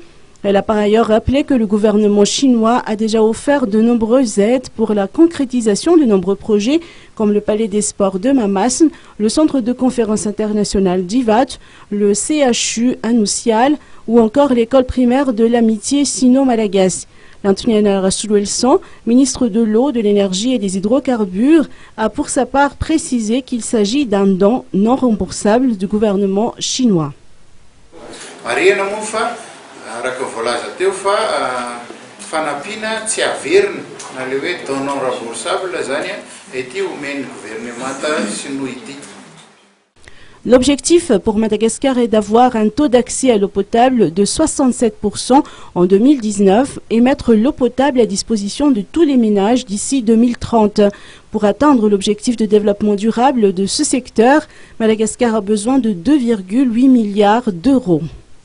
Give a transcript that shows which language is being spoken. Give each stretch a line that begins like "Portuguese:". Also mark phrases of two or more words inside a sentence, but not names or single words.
French: Elle a par ailleurs rappelé que le gouvernement chinois a déjà offert de nombreuses aides pour la concrétisation de nombreux projets comme le Palais des Sports de Mamas, le Centre de conférence internationale d'Ivat, le CHU Anoussial ou encore l'école primaire de l'amitié sino-malagasy. L'Antoniana Rasuluelson, ministre de l'eau, de l'énergie et des hydrocarbures, a pour sa part précisé qu'il s'agit d'un don non remboursable du gouvernement chinois.
Malagasy: Araka voalaza teo fa fanampiana tsy averina na le hoe
French: don non remboursable
Malagasy: zany ety omeny gouvernemanta sinoa ity.
French: L'objectif pour Madagascar est d'avoir un taux d'accès à l'eau potable de 67% en 2019 et mettre l'eau potable à disposition de tous les ménages d'ici 2030. Pour atteindre l'objectif de développement durable de ce secteur, Madagascar a besoin de 2,8 milliards d'euros.